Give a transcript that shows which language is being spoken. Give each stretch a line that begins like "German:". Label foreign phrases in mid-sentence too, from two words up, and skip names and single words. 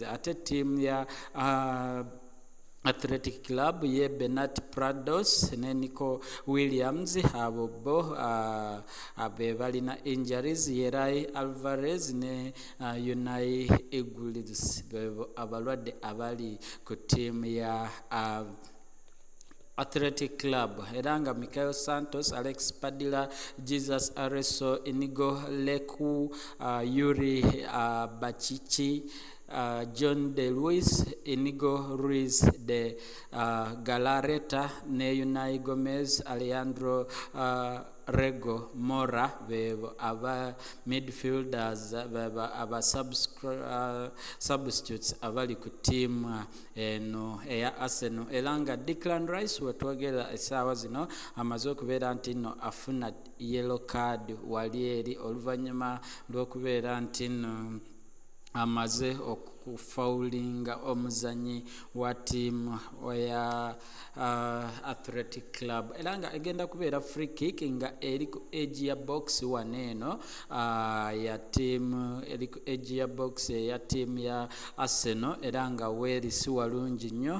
Ganda: Ate ttiimu ya Athletic Club ye Bernat Prados ne Nico Williams abo bo abe balina injuries. Yerai Alvarez ne Unai Egulides abalwadde abali ku ttiimu ya Athletic Club era nga Mikel Santos, Alex Padilla, Jesus Areso, Inigo Leku, Yuri Bachichi, John De Luis, Inigo Ruiz de Galarreta ne Unai Gomez, Alejandro Rego Mora bebo aba midfielders aba substitutes abali ku team eno eya Arsenal era nga Declan Rice wetwogera essaawa zino amaze okubeera nti nno afuna
English: yellow card
Ganda: wali eri oluvannyuma lw'okubeera nti nno amaze okufaulinga omuzanyi wa tiimu ya Athletic Club era nga egenda kubeera
English: free kick
Ganda: nga eri ku edge ya box waneeno ya tiimu eri ku edge ya box ya tiimu ya Arsenal era nga weeri si walungi nnyo.